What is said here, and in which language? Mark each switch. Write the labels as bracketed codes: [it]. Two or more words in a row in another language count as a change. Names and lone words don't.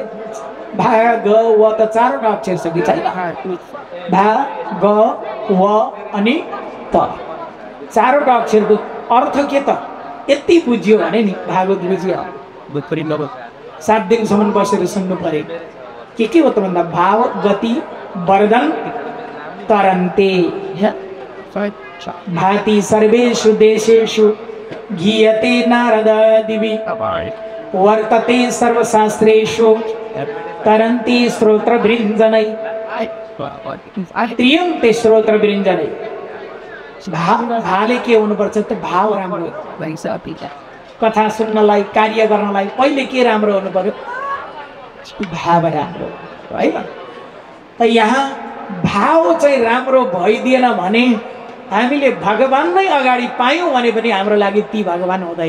[ne] भागवत चारवटा अक्षर छ कि छैन? भा ग व अनि त चारवटा अक्षरको अर्थ के त? यति बुझ्यो भने नि भागवत बुझ्यो। 7 दिनसम्म बसेर सुन्नु पर्यो। के हो त भन्दा [sa] भाव गति वर्धन तरन्ते भाति सर्वेषु देशेषु गीयते नारद दिवि वर्तते सर्वशास्त्रेषु तरन्ति श्रोत्रवृञ्जनै त्रियन्ते श्रोत्रवृञ्जनै। [ne] भाले के हुनुपर्छ त? भाव राम्रो। कथा सुन्नलाई कार्य गर्नलाई पहिले के राम्रो हुनु पर्यो? भाव राम्रो है। त यहाँ भाव चाहिँ राम्रो भइदिएन भने हामीले भगवान नै अगाडि पायौँ भने पनि हाम्रो लागि ती भगवान हुँदैन।